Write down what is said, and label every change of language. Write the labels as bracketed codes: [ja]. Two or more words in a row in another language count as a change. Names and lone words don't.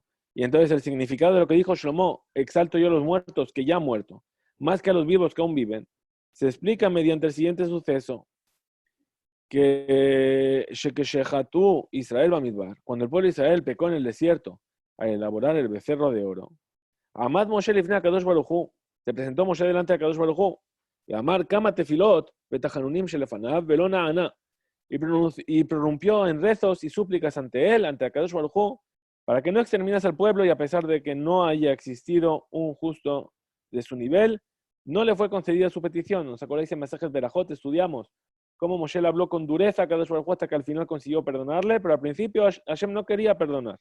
[es] Y entonces el significado de lo que dijo Shlomo, exalto yo a los muertos que ya han muerto, más que a los vivos que aún viven, se explica mediante el siguiente suceso, que [he] ישראל במדבר, [es] cuando el pueblo de Israel pecó en el desierto a elaborar el becerro de oro, [he] עמד משה לפני הקדוש ברוך הוא, [es] se presentó Moshe delante de Kadosh Baruj Hu, y [he] אמר כמה תפילות ותחנונים שלפניו, ולא נענה, [es] y prorrumpió en rezos y súplicas ante él, ante Kadosh Baruj Hu, para que no exterminase al pueblo, y a pesar de que no haya existido un justo de su nivel, no le fue concedida su petición. ¿Nos acordáis en Masejes Berajot? Estudiamos cómo Moshe le habló con dureza a Kadosh Baruj Hu hasta que al final consiguió perdonarle, pero al principio Hashem no quería perdonar.